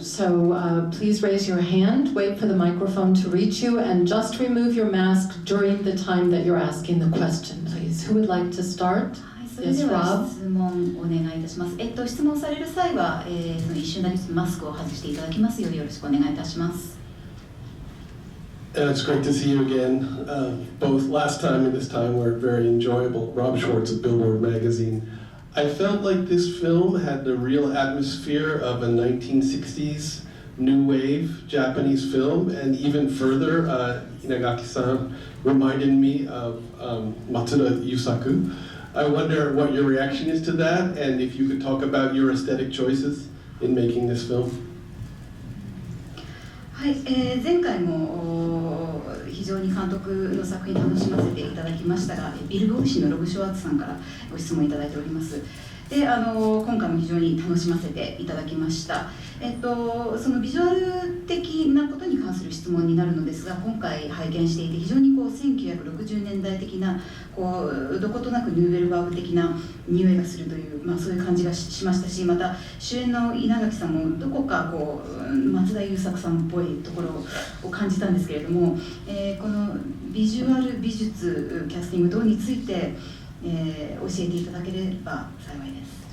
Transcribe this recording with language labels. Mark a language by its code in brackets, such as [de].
[en] So please raise your hand, wait for the microphone to reach you, and just remove your mask during the time that you're asking the question, please. Who would like to start? [ja] それでは質問お願いいたします。質問される際は、その一瞬だけマスクを外していただきますようよろしくお願いいたします。 [en] It's great to see you again. Both last time and this time were very enjoyable. Rob Schwartz of Billboard Magazine. I felt like this film had the real atmosphere of a 1960s new wave Japanese film, and even further, Inagaki-san reminded me of Matsuda Yusaku. I wonder what your reaction is to that, and if you could talk about your aesthetic choices in making this film. [ja] はい、前回も非常に監督の作品楽しませていただきましたが、ビルボーイ氏のロブ・シュワーツさんからご質問いただいております。で、今回も非常に楽しませていただきました。そのビジュアル的なことに関する質問になるのですが、今回拝見していて非常に1960年代的などことなくヌーベルバーグ的な匂いがするという、そういう感じがしましたし、また主演の稲垣さんもどこか松田優作さんっぽいところを感じたんですけれども、このビジュアル美術キャスティング等について、教えていただければ幸いです。